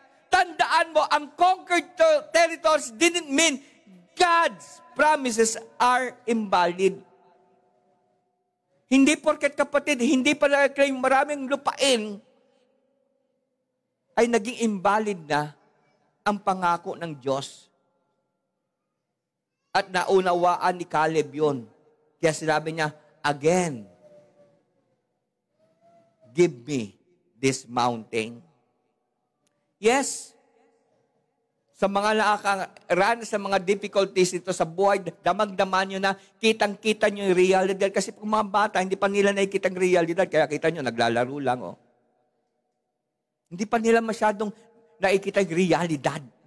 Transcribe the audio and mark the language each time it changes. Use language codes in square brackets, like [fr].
[en] Tandaan mo, ang conquered territories didn't mean God's promises are invalid. [tl] Hindi porket kapatid, hindi pala kayo maraming lupain, ay naging invalid na ang pangako ng Diyos. At naunawaan ni Caleb yun. Kaya sinabi niya, [en] again, give me this mountain. [tl] Yes, sa mga nakakaranas sa mga difficulties ito sa buhay, damag-daman nyo na, kitang-kita nyo yung realidad. Kasi kung mga bata, hindi pa nila nakikita ang realidad. Kaya kita nyo, naglalaro lang. Oh. Hindi pa nila masyadong nakikita yung realidad.